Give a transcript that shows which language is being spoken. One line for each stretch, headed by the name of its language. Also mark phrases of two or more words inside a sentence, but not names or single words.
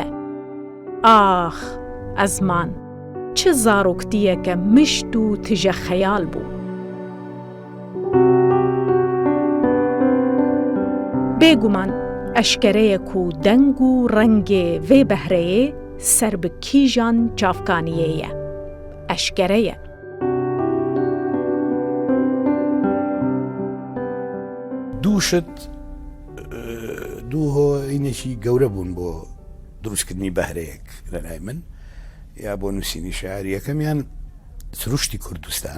Kurdish: Ax, ezman, çi zaroktiyeke mişt û tije xeyal bû. Bêguman, eşkereyek û deng û rengê vê behreyê ser bi kîjan çavkaniyê ye. Eşkere ye.
Central Kurdish: دووشت دوو هۆینێکی گەورە بوون بۆ دروستکردنی بەهرەیەک لەلای من یا بۆ نووسینی شاعریەکەمیان سروشتی کوردستان